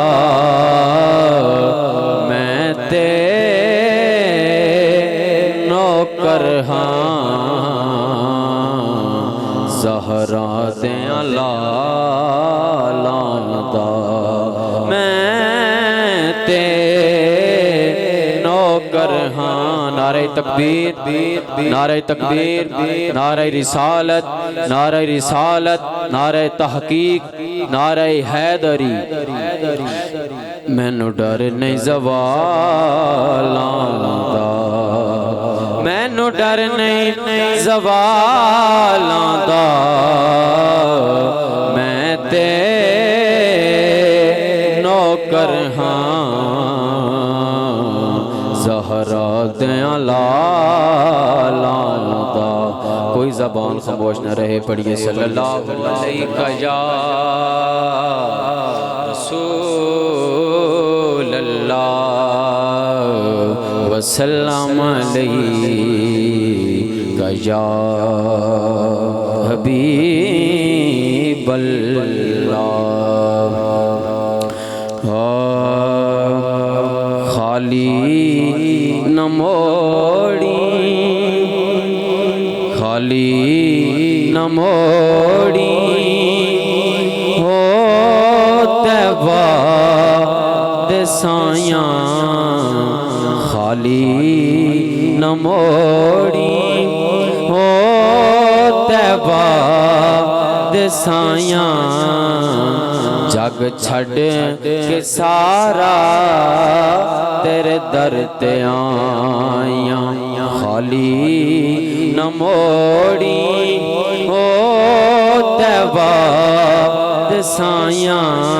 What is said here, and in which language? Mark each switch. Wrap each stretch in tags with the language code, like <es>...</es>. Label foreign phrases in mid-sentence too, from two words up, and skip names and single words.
<pa>میں تے نوکر ہاں زہرا دیاں لالاں دا، میں تے نوکر ہاں۔</pa> <ur>نعرہ تکبیر، نعرہ تکبیر، نعرہ رسالت، نعرہ رسالت، نعرہ تحقیق، نعرہ حیدری۔</ur> <pa>مینوں ڈر نہیں زوالاں دا، مینوں ڈر نہیں زوالاں دا، میں تے نوکر ہاں زہرا دیاں لالاں دا۔</pa> <ur>کوئی زبان خاموش نہ رہے، پڑھیے</ur> <ar>صلی اللہ علیہ یا رسول اللہ وسلم علیکہ یا حبیب اللہ۔</ar> <pa>خالی نہ موڑی، خالی نہ موڑی، ہو طیبہ دے سایاں، خالی نہ موڑی، ہو طیبہ دے سایاں، جگ چھڑ کے سارا تیرے در تے آیاں، خالی نہ موڑی، ہو تیبا دسائیاں</pa>